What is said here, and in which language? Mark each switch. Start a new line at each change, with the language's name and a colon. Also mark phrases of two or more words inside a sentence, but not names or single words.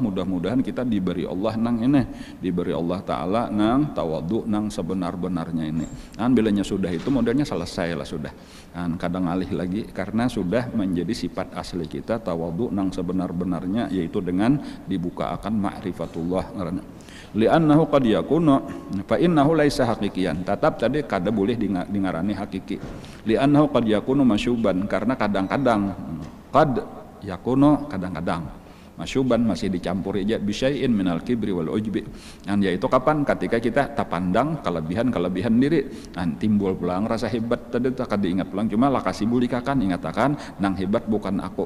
Banjar: Mudah-mudahan kita diberi Allah nang ini, diberi Allah Ta'ala nang tawadhu nang sebenar-benarnya ini. Nah, bilanya sudah itu modelnya selesai lah sudah. Nah, kadang alih lagi karena sudah menjadi sifat asli kita tawadhu nang sebenar-benarnya, yaitu dengan dibuka akan ma'rifatullah.
Arabic: لأنه قد يكون فإنه ليس حقيقيا.
Banjar: Tetap tadi kada boleh dingarani hakiki.
Arabic: لأنه قد يكون مشوبا,
Banjar: karena kadang-kadang
Arabic: قد يكون,
Banjar: kadang-kadang masyuban masih dicampuri aja
Arabic: بشيء من الكبر والعجب.
Indonesian: Dan yaitu kapan?
Banjar: Ketika kita tapandang kelebihan diri, dan timbul pulang rasa hebat tadi tak kada ingat pulang. Cuma lakasi bulikakan ingatakan nang hebat bukan aku.